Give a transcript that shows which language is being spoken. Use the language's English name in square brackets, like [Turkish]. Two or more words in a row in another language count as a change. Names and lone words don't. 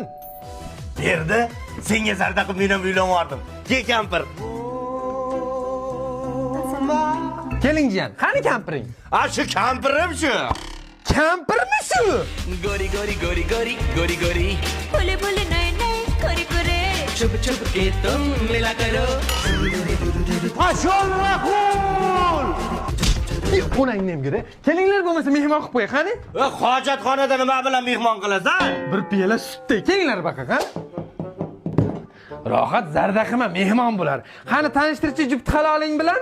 [Uzbek] Berdi. Senga zarda qilib men ham uylanardim. Ke kampir. Keling jiyan, qani kampiring? Shu kampirim shu. Kampirmi shu? [Hindi] गोरी गोरी गोरी गोरी गोरी गोरी Puli puli nay nay, kuri kuri. छुप छुप के तुम मिला करो [Uzbek] Mashallah! Qo'nangni ham ko'ra. Kelinglar bo'lmasa mehmon qilib qo'y, qani? Hojatxonada nima bilan mehmon qilasan? Bir piyola sutday. Kelinglar baqa, qani? Rohat zarda qilma, mehmon bo'lar. Qani tanishtirchi jufti haloling bilan?